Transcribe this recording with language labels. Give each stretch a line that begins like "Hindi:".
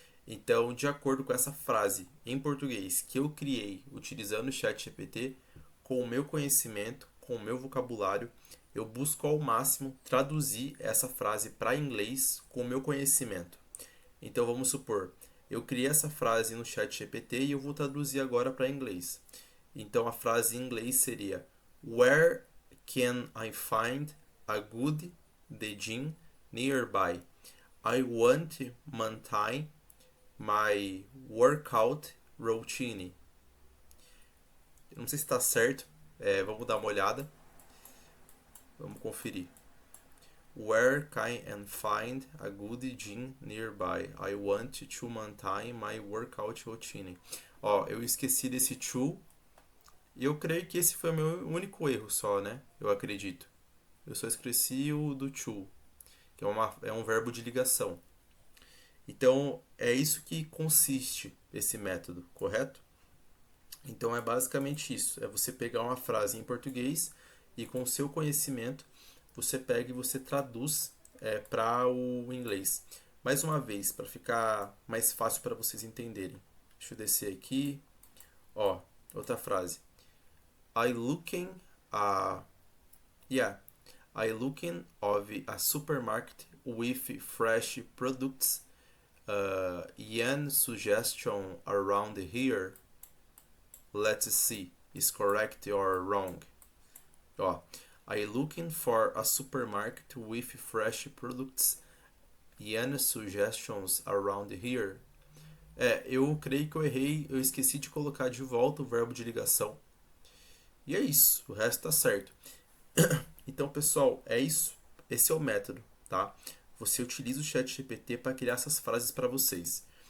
Portuguese: Então, de acordo com essa frase em português que eu criei utilizando o ChatGPT, com o meu conhecimento, com o meu vocabulário, eu busco ao máximo traduzir essa frase para inglês com o meu conhecimento. Então vamos supor, eu criei essa frase no ChatGPT e eu vou traduzir agora para inglês. Então a frase em inglês seria:
English: Where can I find a good gym nearby? I want to maintain my workout routine.
Portuguese: Eu não sei se está certo, vamos dar uma olhada, vamos conferir.
English: Where can I find a good gym nearby? I want to maintain my workout routine.
Portuguese: Ó, eu esqueci desse to e eu creio que esse foi o meu único erro só, né? Eu acredito. Eu só esqueci o do to, que é um verbo de ligação. Então, é isso que consiste esse método, correto? Então, é basicamente isso. É você pegar uma frase em português e com o seu conhecimento, você pega e você traduz para o inglês. Mais uma vez, para ficar mais fácil para vocês entenderem. Deixa eu descer aqui. Ó, outra frase.
English: I looking a yeah. I looking of a supermarket with fresh products. Ian suggestion around here. Let's see. Is correct or wrong?
Portuguese: Ó,
English: I looking for a supermarket with fresh products. Ian suggestions around here.
Portuguese: Eu creio que eu errei, eu esqueci de colocar de volta o verbo de ligação. E é isso, o resto tá certo. Então, pessoal, é isso. Esse é o método, tá? Você utiliza o ChatGPT para criar essas frases para vocês.